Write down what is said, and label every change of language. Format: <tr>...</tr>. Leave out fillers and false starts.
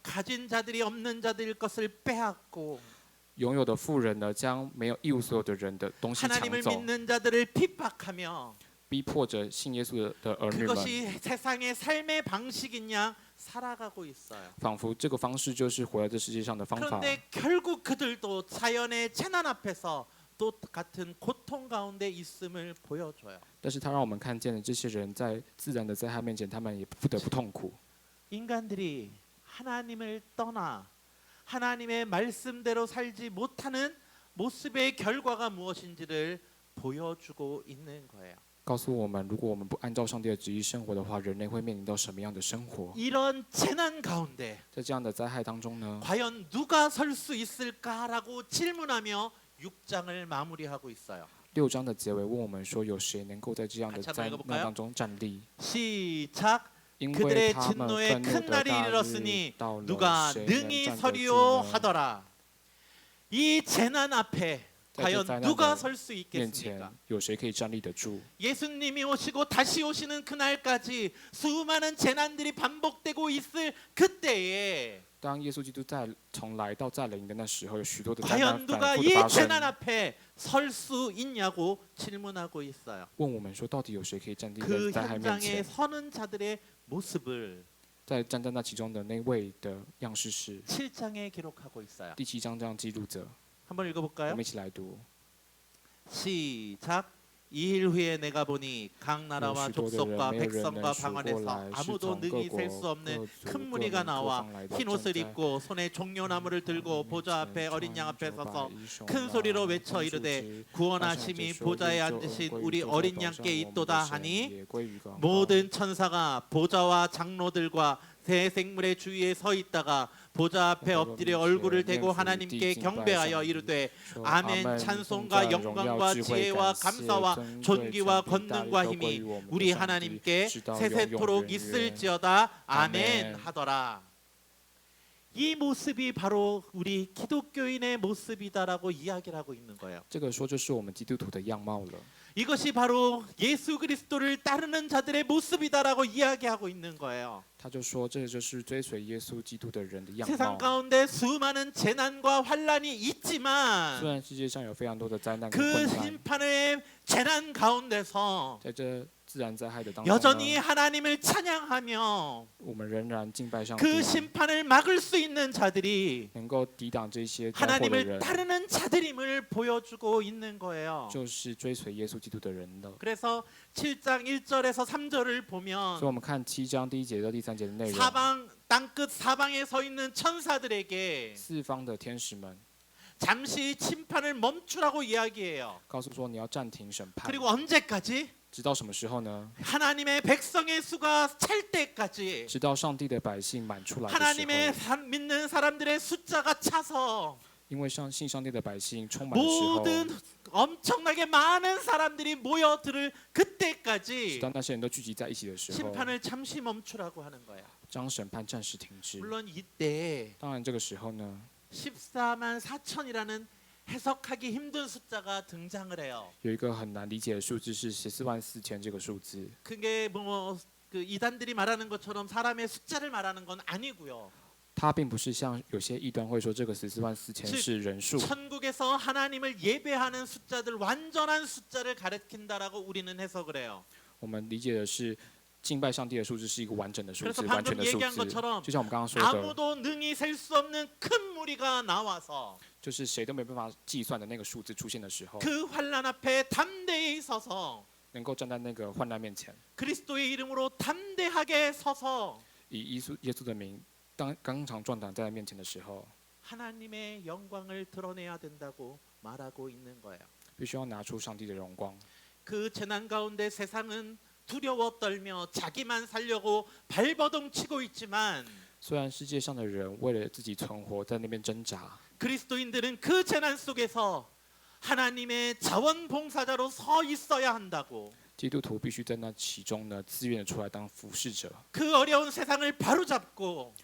<ko>가진 자들이 없는 자들 것을 빼앗고</ko> <zh>拥有的富人呢，将没有一无所有的人的东西抢</zh> <ko>하나님을</ko> <zh>走，</zh> <ko>믿는 자들을 핍박하며</ko> <zh>逼迫着信耶稣的儿女们，</zh> <ko>그것이 세상의 삶의 방식인 양 살아가고 있어요.</ko> <zh>仿佛这个方式就是活在这世界上的方法。</zh> <ko>그런데 결국 그들도 자연의 재난 앞에서 똑같은 고통 가운데 있음을 보여줘요.</ko> <zh>但是他让我们看见了这些人在自然的灾害面前，他们也不得不痛苦。</zh> <ko>인간들이 하나님을 떠나 하나님의 말씀대로 살지 못하는 모습의 결과가 무엇인지를 보여주고 있는 거예요.</ko> <zh>告诉我们，如果我们不按照上帝的旨意生活的话，人类会面临到什么样的生活？</zh> <ko>이런 재난 가운데</ko> <zh>在这样的灾害当中呢，</zh> <ko>과연 누가 설 수 있을까라고 질문하며 6장을 마무리하고 있어요.</ko> <zh>6章的结尾问我们说，有谁能够在这样的</zh> <ko>같이한번</ko> <zh>灾</zh> <ko>읽어볼까요</ko> <zh>难当中站立？</zh> <ko>시작.</ko> <zh>因</zh> <ko>그들의</ko> <zh>为他们</zh> <ko>진노의</ko> <zh>愤怒</zh> <ko>큰</ko> <zh>的</zh> <ko>날이</ko> <zh>大日</zh> <ko>이르렀으니</ko> <zh>到了，</zh> <ko>누가</ko> <zh>谁能</zh> <ko>능히</ko> <zh>站得住</zh> <ko>서리요</ko> <zh>呢？</zh> <ko>하더라. 이 재난 앞에</ko> <zh>在这</zh> <ko>과연</ko> <zh>灾难</zh> <ko>누가</ko> <zh>的</zh> <ko>설 수</ko> <zh>面前</zh> <ko>있겠습니까? ，</ko> <zh>有谁可以站立得住？</zh> <ko>예수님이 오시고 다시 오시는 그날까지 수많은 재난들이 반복되고 있을 그때에</ko> <zh>当耶稣基督从来到再临的那时候，有许多的灾</zh> <ko>과연</ko> <zh>难</zh> <ko>누가</ko> <zh>反复</zh> <ko>이</ko> <zh>的发生。</zh> <ko>재난 앞에 설 수 있냐고 질문하고 있어요.</ko> <zh>问我们说，到底有谁可以站立</zh> <ko>그</ko> <zh>在灾害面</zh> <ko>현장에</ko> <zh>前？</zh> <ko>서는 자들의 모습을</ko> <zh>在站在那其中的那位的样式是</zh> <ko>7장에 기록하고 있어요.</ko> <zh>第7章这样记录着。</zh> <ko>한번</ko> <zh>我</zh> <ko>읽어볼까요?</ko> <zh>们一起来读。</zh> <ko>시작. 2일 후에 내가 보니 각 나라와</ko> <zh>有许多的人</zh> <ko>족속과</ko> <zh>没有人</zh> <ko>백성과</ko> <zh>能数</zh> <ko>방</ko> <zh>过</zh> <ko>안에서</ko> <zh>来，是</zh> <ko>아무도</ko> <zh>从各</zh> <ko>능히</ko> <zh>国</zh> <ko>셀 수</ko> <zh>各</zh> <ko>없는</ko> <zh>族</zh> <ko>큰</ko> <zh>各</zh> <ko>무리가</ko> <zh>民各</zh> <ko>나와</ko> <zh>方来的</zh> <ko>흰</ko> <zh>站</zh> <ko>옷을</ko> <zh>在</zh> <ko>입고 손에 종려나무를 들고 보좌 앞에 어린 양 앞에 서서 큰 큰 소리로 외쳐 이르되 구원하심이 보좌에 앉으신 우리 어린 양께 있도다 하니 모든 천사가 보좌와 장로들과 새 생물의 주위에 서 있다가 보좌 앞에 엎드려 얼굴을 대고 하나님께 경배하여 이르되 아멘. 찬송과 영광과 지혜와 감사와 존귀와 권능과 힘이 우리 하나님께 세세토록 있을지어다. 아멘 하더라. 이 모습이 바로 우리 기독교인의 모습이다라고 이야기를 하고 있는 거예요.</ko> <zh>这个说就是我们基督徒的样貌了。</zh> <ko>이것이 바로 예수 그리스도를 따르는 자들의 모습이다라고 이야기하고 있는 거예요.</ko> <zh>他就说，这就是追随耶稣基督的人的样</zh> <ko>세상</ko> <zh>貌。</zh> <ko>가운데 수많은 재난과 환란이</ko> <zh>虽</zh> <ko>있지만</ko> <zh>然世界上有非常多的灾难跟</zh> <ko>그</ko> <zh>困难，</zh> <ko>심판의 재난 가운데서</ko> <zh>在这自然灾害的当中</zh> <ko>여전히</ko> <zh>呢，</zh> <ko>하나님을 찬양하며</ko> <zh>我们仍然敬拜上帝，</zh> <ko>그 심판을 막을 수 있는 자들이</ko> <zh>能够抵挡这些灾祸的</zh> <ko>하나님을</ko> <zh>人，</zh> <ko>따르는 자들임을 보여주고 있는 거예요.</ko> <zh>就是追随耶稣基督的人了。</zh> <ko>그래서 7장 1절에서 3절을</ko> <zh>所以</zh> <ko>보면</ko> <zh>我们看7章第1节到第3节的内容，</zh> <ko>사방 땅끝 사방에 서 있는 천사들에게</ko> <zh>四方的天使们</zh> <ko>잠시 심판을 멈추라고 이야기해요.</ko> <zh>告诉说，你要暂停审判，</zh> <ko>그리고 언제까지?</ko> <zh>直到什么时候呢？</zh> <ko>하나님의 백성의 수가 찰 때까지</ko> <zh>直到上帝的百姓满出来的时</zh> <ko>하나님의</ko> <zh>候，</zh> <ko>믿는 사람들의 숫자가 차서</ko> <zh>因为信上帝的百姓充满的时候，</zh> <ko>모든 엄청나게 많은 사람들이 모여들</ko> <zh>直</zh> <ko>그때까지</ko> <zh>到那些人都聚集在一起的时候，</zh> <ko>심판을 잠시 멈추라고 하는 거예요.</ko> <zh>将审判暂时停止。</zh> <ko>물론 이때</ko> <zh>当然，这个时候呢，</zh> <ko>14만 4천이라는 해석하기 힘든 숫자가 등장을 해요.</ko> <zh>有一个很难理解的数字是144000这个数字。</zh> <ko>그게 뭐 그 이단들이 말하는 것처럼 사람의 숫자를 말하는 건 아니고요.</ko> <zh>它并不是像有些异端会说这个144000是人数，</zh> <ko>천국에서 하나님을 예배하는 숫자들 완전한 숫자를 가리킨다라고 우리는 해석을 해요.</ko> <zh>我们理解的是敬拜上帝的数字是一个完整的数</zh> <ko>그래서</ko> <zh>字，完全</zh> <ko>방금</ko> <zh>的数</zh> <ko>얘기한</ko> <zh>字。</zh> <ko>것처럼</ko> <zh>就像我们刚刚说的，</zh> <ko>아무도 능히 셀 수 없는 큰 무리가 나와서</ko> <zh>就是谁都没办法计算的那个数字出现的时候，</zh> <ko>그 환란 앞에 담대히 서서</ko> <zh>能够站在那个患难面前，</zh> <ko>그리스도의 이름으로 담대하게 서서</ko> <zh>以耶稣的名刚强壮胆在他面前的时候，</zh> <ko>하나님의 영광을 드러내야 된다고 말하고 있는 거예요.</ko> <zh>必须要拿出上帝的荣光。</zh> <ko>그 재난 가운데 세상은 두려워 떨며 자기만 살려고 발버둥 치고 있지만</ko> <zh>虽然世界上的人为了自己存活在那边挣扎，</zh> <ko>그리스도인들은 그 재난 속에서 하나님의 자원봉사자로 서 있어야 한다고.</ko> <zh>基督徒必须在那其中呢，自愿的出来当服侍者。</zh> <ko>그 어려운 세상을 바로잡고</ko>